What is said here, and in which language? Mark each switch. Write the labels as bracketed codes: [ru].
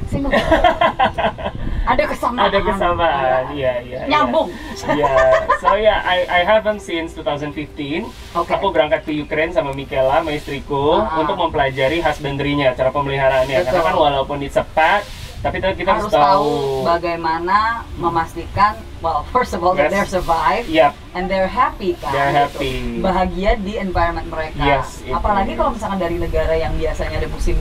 [en] Similar. [id] Ada kesamaan. Iya. Nyambung. [en] So I have them since 2015. [id] Aku berangkat ke Ukraine sama Michaela, sama istriku, untuk mempelajari husbandry-nya, cara pemeliharaannya. Karena kan walaupun [en] it's a pet, [id] tapi kita harus tahu bagaimana memastikan, [en] well, first of all that they're survive, and they're happy kan. They're happy. [id] Gitu. Bahagia di environment mereka. Apalagi kalau misalkan dari negara yang biasanya ada musim